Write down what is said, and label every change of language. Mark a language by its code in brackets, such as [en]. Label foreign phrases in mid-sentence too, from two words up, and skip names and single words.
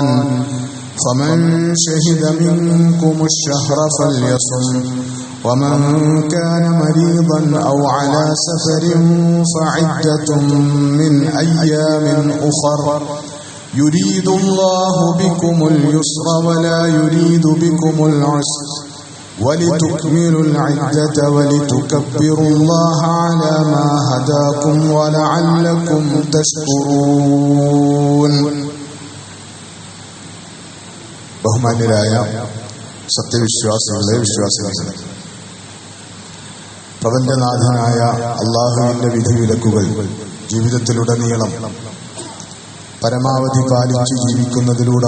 [ar] فمن شهد منكم الشهر فليصم ومن كان مريضا أو على سفر فعدة من أيام أخر يريد الله بكم اليسر ولا يريد بكم العسر ولتكملوا العدة ولتكبروا الله على ما هداكم ولعلكم تشكرون. [ml] ബഹുമാന്യരായ സത്യവിശ്വാസികളെ, വിശ്വാസികളെ, പ്രപഞ്ചനാഥനായ അല്ലാഹുവിന്റെ വിധിവിലക്കുകൾ ജീവിതത്തിലുടനീളം പരമാവധി പാലിച്ച് ജീവിക്കുന്നതിലൂടെ